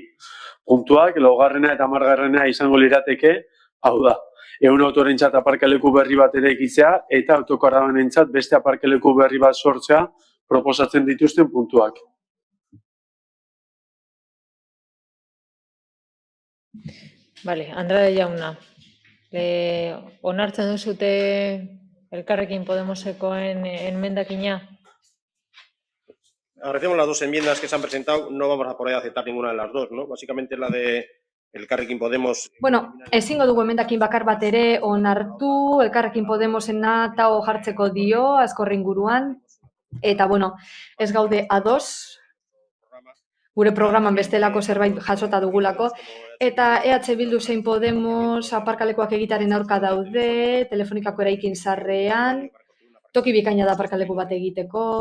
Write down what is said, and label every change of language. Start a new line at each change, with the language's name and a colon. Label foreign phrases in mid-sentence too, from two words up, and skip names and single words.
Basque: Puntuak, laugarrena eta 10garrena izango lirateke, hau da, ehun autorentzat aparkaleku berri bat ere ekitzea eta autokarabanentzat beste aparkaleku berri bat sortzea proposatzen dituzten puntuak. Vale, Andrade jauna, onartzen duzute Elkarrekin Podemosekoen enmendakina?
Spanish: Agradecemos las dos enmiendas que se han presentado, no vamos a poder aceptar ninguna de las dos, ¿no? Básicamente la de Elkarrekin Podemos...
Basque: Bueno, ezingo dugu emendakin bakar bat ere onartu, Elkarrekin Podemosena tao jartzeko dio, Aizkorri inguruan, eta bueno, ez gaude ados, gure programan bestelako zerbait jasota dugulako, eta EH Bildu zein Podemos aparkalekuak egitaren aurka daude, telefonikako eraikin zarrean, toki bikaina da aparkaleku bat egiteko,